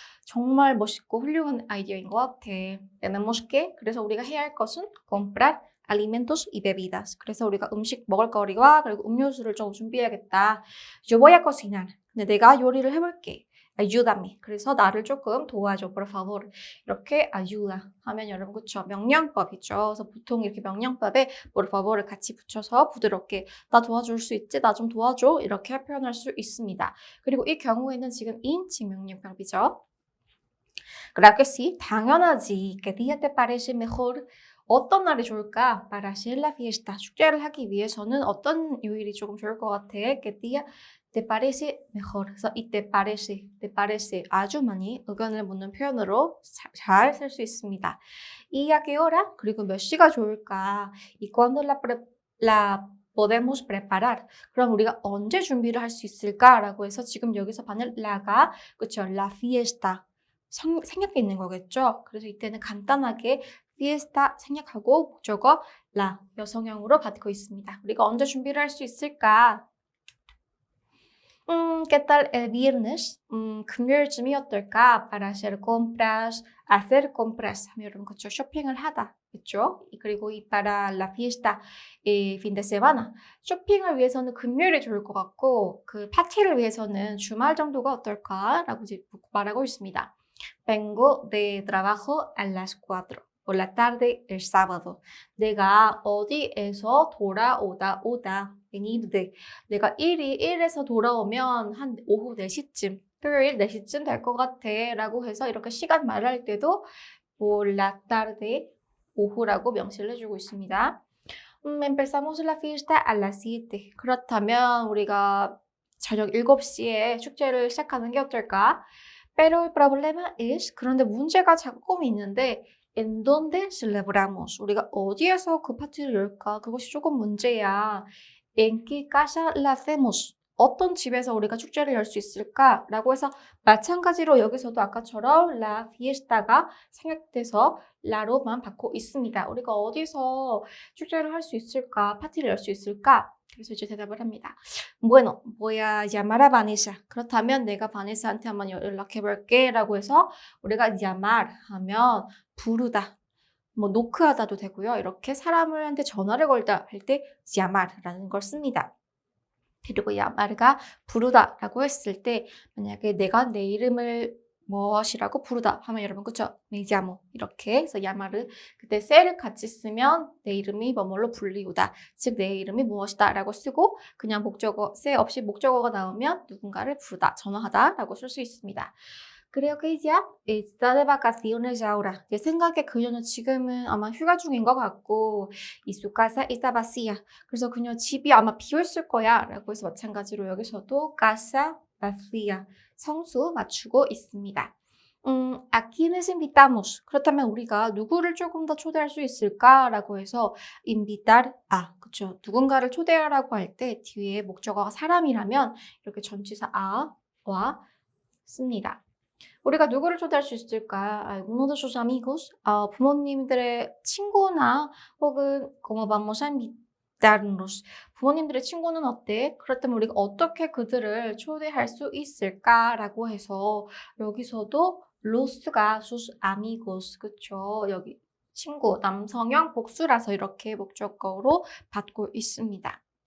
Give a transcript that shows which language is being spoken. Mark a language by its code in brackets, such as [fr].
[ko] 정말 멋있고 훌륭한 아이디어인 것 같아. [es] Tenemos que, [ko] 그래서 우리가 해야 할 것은 [es] comprar alimentos y bebidas. [ko] 그래서 우리가 음식 먹을거리와 그리고 음료수를 좀 준비해야겠다. [es] Yo voy a cocinar. [ko] 근데 내가 요리를 해볼게. [es] Ayúdame. [ko] 그래서 나를 조금 도와줘. [es] Por favor. [ko] 이렇게 ayuda 하면 여러분 그쵸? 명령법이죠. 그래서 보통 이렇게 명령법에 [es] por favor [ko] 을 같이 붙여서 부드럽게 나 도와줄 수 있지? 나 좀 도와줘. 이렇게 표현할 수 있습니다. 그리고 이 경우에는 지금 2인칭 명령법이죠. [es] Claro que sí, [ko] 당연하지. [es] ¿Qué día te parece mejor? [ko] 어떤 날이 좋을까? [es] Para hacer la fiesta. [ko] 축제를 하기 위해서는 어떤 요일이 조금 좋을 것 같아? [es] ¿Qué día te parece mejor? [ko] 그래서 이 te parece 아주 많이 의견을 묻는 표현으로 잘 쓸 수 있습니다. [es] ¿Y a qué hora? [ko] 그리고 몇 시가 좋을까? [es] ¿Y cuándo la podemos preparar? [ko] 그럼 우리가 언제 준비를 할 수 있을까라고 해서 지금 여기서 받는 la가 그쵸? La fiesta 생략돼 있는 거겠죠? 그래서 이때는 간단하게 fiesta 생략하고 목적어 la 여성형으로 받고 있습니다. 우리가 언제 준비를 할 수 있을까? [es] ¿Qué tal el viernes? [ko] 금요일쯤이 어떨까? [es] Para hacer compras. [ko] 하면 여러분 그쵸? 쇼핑을 하다. 그쵸? 그리고 이 [es] para la fiesta, fin de semana. [ko] 쇼핑을 위해서는 금요일이 좋을 것 같고 그 파티를 위해서는 주말 정도가 어떨까? 라고 말하고 있습니다. [es] Vengo de trabajo a las 4. Por la tarde el sábado. [ko] 내가 어디에서 오다. venir de. 내가 일에서 돌아오면 한 오후 4시쯤, 토요일 4시쯤 될 것 같아 라고 해서 이렇게 시간 말할 때도 [es] por la tarde, [ko] 오후라고 명시를 해주고 있습니다. [es] empezamos la fiesta a las 7. [ko] 그렇다면 우리가 저녁 7시에 축제를 시작하는 게 어떨까? [es] Pero el problema es, [ko] 그런데 문제가 조금 있는데 [es] en donde celebramos. [ko] 우리가 어디에서 그 파티를 열까? 그것이 조금 문제야. [es] En qué casa la hacemos. [ko] 어떤 집에서 우리가 축제를 열 수 있을까? 라고 해서 마찬가지로 여기서도 아까처럼 la fiesta가 생략돼서 la로만 받고 있습니다. 우리가 어디서 축제를 할 수 있을까? 파티를 열 수 있을까? 그래서 이제 대답을 합니다. [es] Bueno, voy a llamar a Vanessa. [ko] 그렇다면 내가 바네사한테 한번 연락해 볼게 라고 해서 우리가 llamar 하면 부르다, 뭐 노크하다도 되고요. 이렇게 사람한테 전화를 걸다 할 때 llamar라는 걸 씁니다. 그리고 llamar가 부르다라고 했을 때 만약에 내가 내 이름을 무엇이라고 부르다 하면 여러분 그쵸? [es] me llamo [ko] 이렇게 해서 llamar을 그때 셀을 같이 쓰면 내 이름이 뭐뭐로 불리우다 즉 내 이름이 무엇이다 라고 쓰고 그냥 목적어 셀 없이 목적어가 나오면 누군가를 부르다 전화하다 라고 쓸 수 있습니다. [es] Creo que ella está de vacaciones ahora. [ko] 내 생각에 그녀는 지금은 아마 휴가 중인 것 같고 [es] y su casa está vacía. [ko] 그래서 그녀 집이 아마 비어있을 거야 라고 해서 마찬가지로 여기서도 [es] casa vacía [ko] 성수 맞추고 있습니다. [es] ¿A quiénes invitamos? [ko] 그렇다면 우리가 누구를 조금 더 초대할 수 있을까? 라고 해서 invitar a, 그쵸? 누군가를 초대하라고 할 때 뒤에 목적어가 사람이라면 이렇게 전치사 a와 씁니다. 우리가 누구를 초대할 수 있을까? [es] Alguno de sus amigos, [ko] 부모님들의 친구나 혹은 [es] como vamos a invitarnos. [ko] 부모님들의 친구는 어때? 그렇다면 우리가 어떻게 그들을 초대할 수 있을까라고 해서 여기서도 los가 sus amigos, 그쵸? 여기 친구, 남성형 복수라서 이렇게 목적어로 받고 있습니다.